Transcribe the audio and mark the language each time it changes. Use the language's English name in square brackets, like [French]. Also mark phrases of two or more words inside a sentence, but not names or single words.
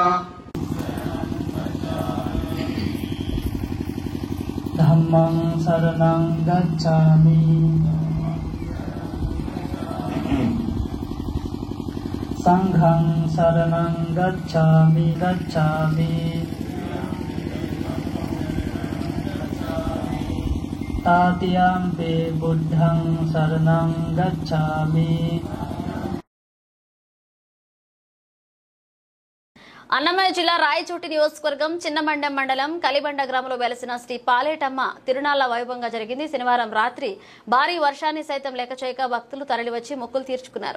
[Pali] Dhammang saranang gacchami Sanghang saranang gacchami Tatiyampi buddhang saranang gacchami. [Telugu] అన్నమయ్య జిల్లా రాయచోటి నియోజకవర్గం చిన్నమండెం మండలం కలిబండ గ్రామంలో వెలసిన శ్రీ పాలేటమ్మ తిరునాళ్ల వైభవంగా జరిగింది. శనివారం రాత్రి భారీ వర్షాన్ని సైతం లెక్క చేయక భక్తులు తరలివచ్చి మొక్కులు తీర్చుకున్నారు.